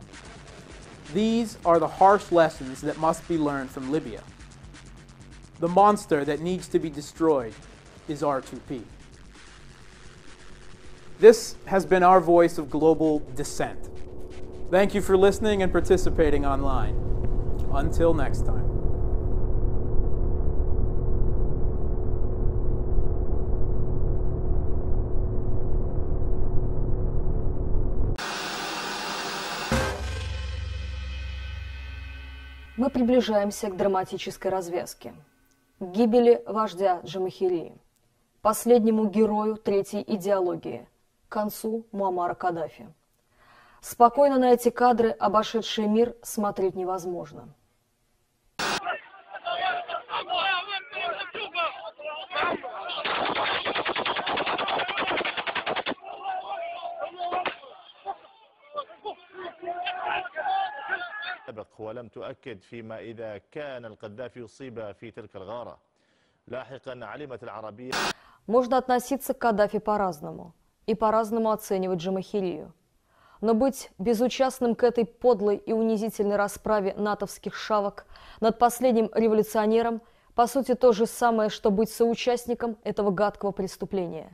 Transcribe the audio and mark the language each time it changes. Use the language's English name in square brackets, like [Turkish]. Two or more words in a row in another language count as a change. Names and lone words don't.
[English] These are the harsh lessons that must be learned from Libya. The monster that needs to be destroyed is R2P. This has been our voice of global dissent. Thank you for listening and participating online. Until next time. [Russian] Мы приближаемся к драматической развязке, к гибели вождя Джамахирии, последнему герою третьей идеологии, к концу Муаммара Каддафи. Спокойно на эти кадры, обошедшие мир, смотреть невозможно. [Arabic] ولم تؤكد فيما إذا كان القذافي يصيب في تلك الغارة. لاحقا علمت العربية. [Russian] Можно относиться к Каддафи по-разному и по-разному оценивать Джамахирию. Но быть безучастным к этой подлой и унизительной расправе натовских шавок над последним революционером по сути то же самое, что быть соучастником этого гадкого преступления.